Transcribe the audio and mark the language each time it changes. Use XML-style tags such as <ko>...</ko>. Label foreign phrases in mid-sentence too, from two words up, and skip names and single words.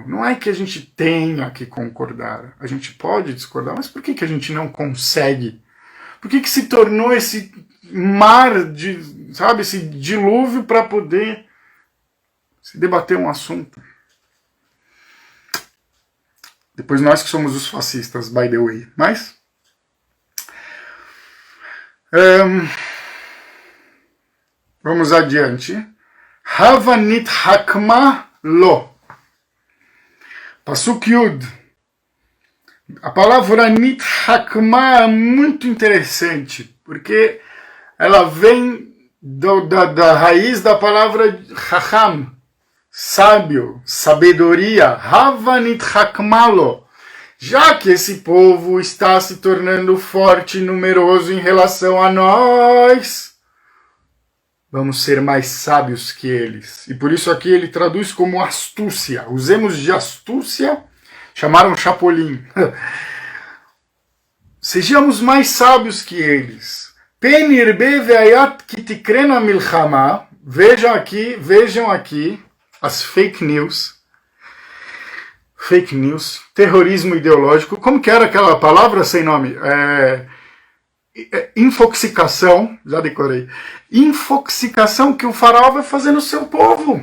<pt>Não é que a gente tenha que concordar, a gente pode discordar, mas por que a gente não consegue? Por que se tornou esse mar, sabe, esse dilúvio para poder se debater um assunto? Depois nós que somos os fascistas,</pt> <en>by the way.</en> <pt>Mas vamos adiante.</pt> <he>הבה נתחכמה לו. פסוק יוד.</he> <pt>A palavra nithakma é muito interessante, porque ela vem da raiz da palavra chacham, sábio, sabedoria,</pt> <he>הבה נתחכמה לו,</he> <pt>já que esse povo está se tornando forte e numeroso em relação a nós, vamos ser mais sábios que eles. E por isso aqui ele traduz como astúcia. Usemos de astúcia, chamaram Chapolin. Sejamos mais sábios que eles.</pt> <he>פן ירבה והיה כי תקראנה מלחמה.</he> <pt>Vejam aqui as</pt> <en>fake news,</en> <pt>terrorismo ideológico. Como que era aquela palavra sem nome? Infoxicação, já decorei. Infoxicação que o faraó vai fazer no seu povo.</pt>